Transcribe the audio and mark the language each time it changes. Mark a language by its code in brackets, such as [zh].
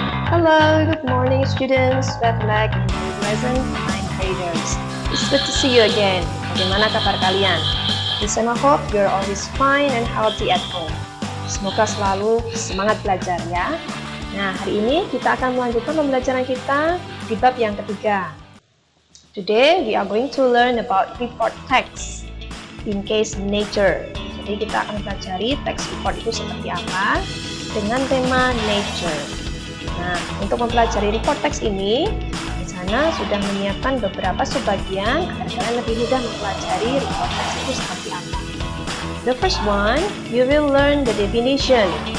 [en] Hello, good morning students. Welcome back in the lesson 9 graders. It's good to see you again. [id] Bagaimana kabar kalian? [en] Listen, I hope you're always fine and healthy at home. [id] Semoga selalu semangat belajar ya. Nah, hari ini kita akan melanjutkan pembelajaran kita di bab yang ketiga. [en] Today we are going to learn about report text in case nature. [id] Jadi kita akan pelajari teks report itu seperti apa dengan tema nature. Nah, untuk mempelajari report text ini, di sana sudah menyiapkan beberapa subbagian agar kalian lebih mudah mempelajari report text itu seperti apa. [en] The first one, you will learn the definition.